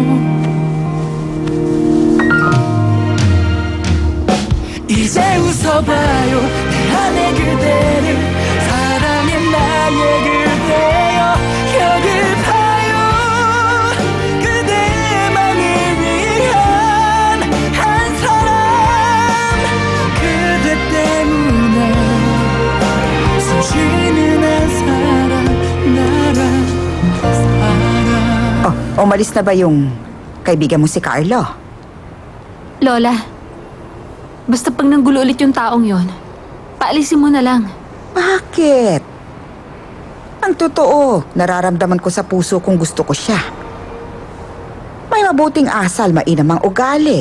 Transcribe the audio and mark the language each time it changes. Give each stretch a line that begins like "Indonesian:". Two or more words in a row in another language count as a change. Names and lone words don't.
Korean: 이제 웃어봐요 내 안에 그대를 사랑해 나의 그대여 여길 봐요 그대만을 위한 한 사람 그대 때문에 숨쉬는 한 사람 나란 사람
Filipino: Oh, umalis na ba yung kaibigan mo si Carlo? Lola, basta pag nanggulo ulit yung taong yon, paalisin mo na lang. Bakit? Ang totoo, nararamdaman ko sa puso kung gusto ko siya. May mabuting asal, mainam ang ugali.